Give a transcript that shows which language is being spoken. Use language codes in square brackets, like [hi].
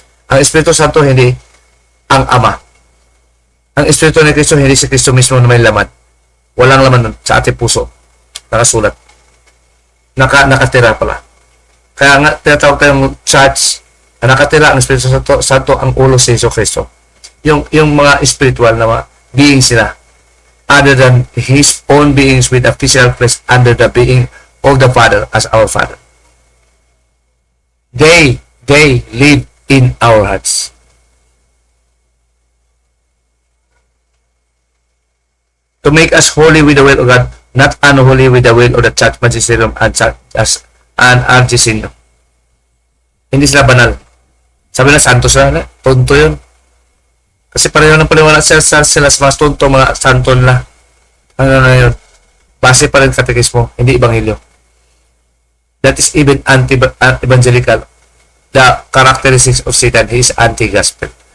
[tl] Ang Espiritu Santo hindi ang Ama. Ang Espiritu ni Kristo hindi si Kristo mismo na may laman. Walang laman sa ating puso. Nakasulat. Nakatira pala. Kaya nga, tinatawag tayong church na nakatira ang Espiritu Santo ang ulo si Jesus Kristo. Yung mga spiritual na mga beings sila. [en] Other than His own beings with a physical flesh under the being of the Father as our Father. They live in our hearts. To make us holy with the will of God, not unholy with the will of the church, magisterium, and RGC. [tl] Hindi sila banal. Sabi na, santo sila na. Tonto yun. Kasi pareho ng paliwanag sila sa mga tonto, mga santo nila. Ano na yun? Base pa rin katekismo, hindi ebanghelyo. [en] That is even anti-evangelical. The characteristics of Satan, he is anti-gospel.